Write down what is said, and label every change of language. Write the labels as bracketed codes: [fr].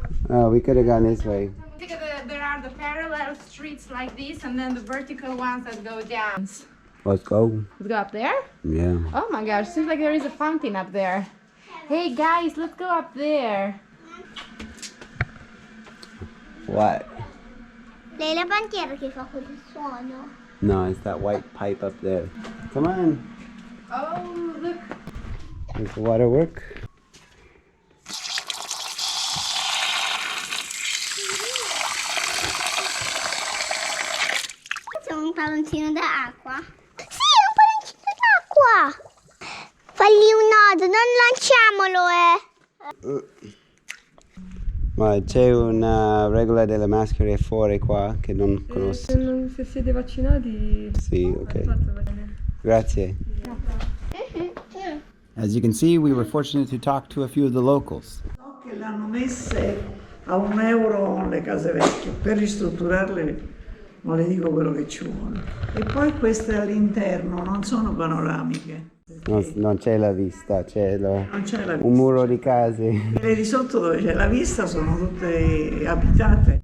[en] Oh, we could have gone this way. Because there are the parallel streets like this and then the vertical ones that go down. Let's go. Let's go up there? Yeah. Oh my gosh, seems like there is a fountain up there. Hey guys, let's go up there. What? [it] Lei la bandiera che fa quel suono. [en] No, it's that white pipe up there. Come on. Oh, look. Does the water work? [it] C'è un palloncino d'acqua. Sì, è un palloncino d'acqua. Fagli un nodo, non lanciamolo, Ma c'è una regola delle maschere fuori qua che non conosco. Se siete vaccinati, Sì, ok. va bene. Grazie. [en] As you can see, we were fortunate to talk to a few of the locals. [it] So che le hanno messe a €1 le case vecchie per ristrutturarle non le dico quello che ci vuole. E poi queste all'interno non sono panoramiche. Non c'è la vista, Non c'è la un vista. muro di case. Quelle di sotto dove c'è la vista sono tutte abitate.